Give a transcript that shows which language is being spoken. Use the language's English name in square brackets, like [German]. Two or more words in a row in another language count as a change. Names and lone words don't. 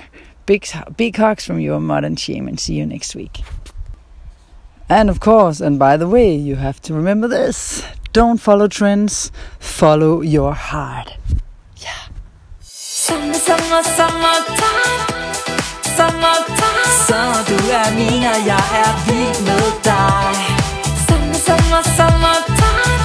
[English] Big hugs from your modern shaman. See you next week. And of course, and by the way, you have to remember this. Don't follow trends. Follow your heart. Summertime, [Danish] så du er min, og jeg er vild med dig. [English] Summertime.